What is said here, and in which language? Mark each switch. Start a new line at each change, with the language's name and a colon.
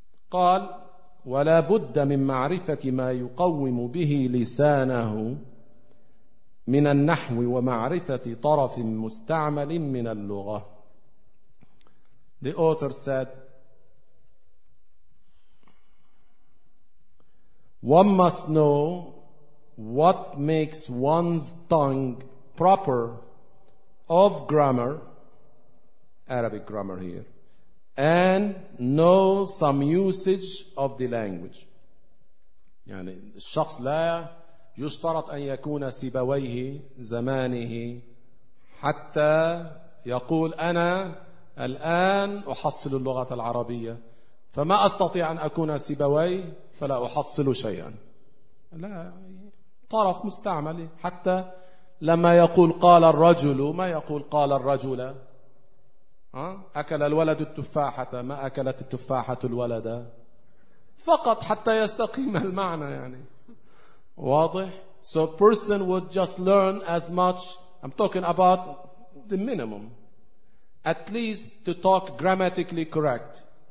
Arabic: قال ولا بد من معرفة ما يقوم به لسانه من النحو ومعرفة طرف مستعمل من اللغة.
English: The author said, one must know what makes one's tongue proper of grammar, Arabic grammar here, and know some usage of the language.
Arabic: يعني الشخص لا يشترط أن يكون سبويه زمانه حتى يقول أنا الآن أحصل اللغة العربية فما أستطيع أن أكون سبوي فلا أحصل شيئا. لا طرف مستعمل حتى لما يقول قال الرجل ما يقول قال الرجل. أكل الولد التفاحة ما أكلت التفاحة الولد، فقط حتى يستقيم المعنى يعني. واضح.
English: So person would just learn as much. I'm talking about the minimum, at least to talk grammatically correct.